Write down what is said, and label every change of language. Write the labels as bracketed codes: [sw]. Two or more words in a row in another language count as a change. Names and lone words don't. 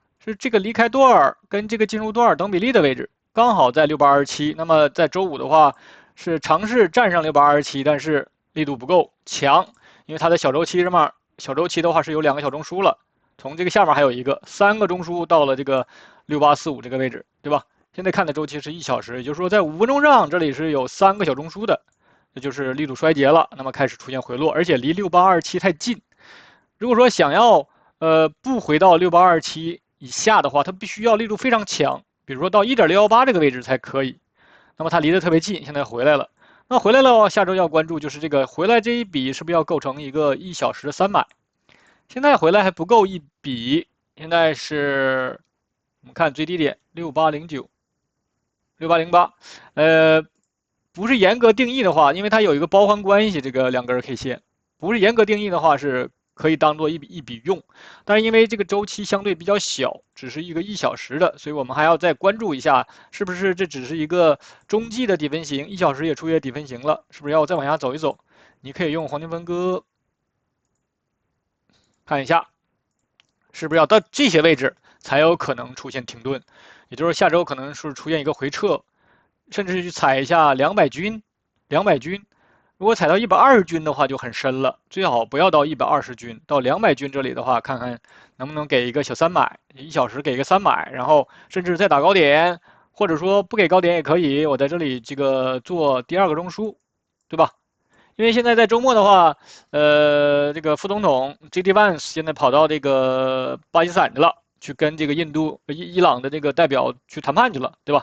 [zh] 是這個離開段跟這個進入段等比例的位置，剛好在6827。那麼在周五的話，是嘗試站上6827，但是力度不夠強，因為它的小周期嘛，小周期的話是有2個小中樞了，從這個下面還有一個3個中樞到了這個6845這個位置，對吧？現在看的周期是1小時，也就是說在5分鐘上這裡是有3個小中樞的，這就是力度衰竭了，那麼開始出現回落，而且離6827太近。如果說想要不回到6827以下的話，它必須要力度非常強，比如說到1.618這個位置才可以。那麼它離得特別近，現在回來了。那回來了，下周要關注就是這個回來這一筆是不是要構成一個1小時的3買？現在回來還不夠一筆，現在是我們看最低點6809、6808，不是嚴格定義的話，因為它有一個包環關係，這個2根 K 線，不是嚴格定義的話是可以當做一筆用，但是因為這個周期相對比較小，只是一個1小時的，所以我們還要再關注一下，是不是這只是一個中繼的底分型，1小時也出現底分型了，是不是要再往下走一走？你可以用黃金分割看一下，是不是要到這些位置才有可能出現停頓，也就是下周可能是出現一個回撤，甚至去踩一下200均。如果踩到120均的話就很深了，最好不要到120均，到200均這裡的話，看看能不能給一個小3買，1小時給一個3買，然後甚至再打高點，或者說不給高點也可以，我在這裡這個做第2個中樞，對吧？因為現在在周末的話，這個副總統 JD Vance 現在跑到這個巴基斯坦去了，去跟這個伊朗的這個代表去談判去了，對吧？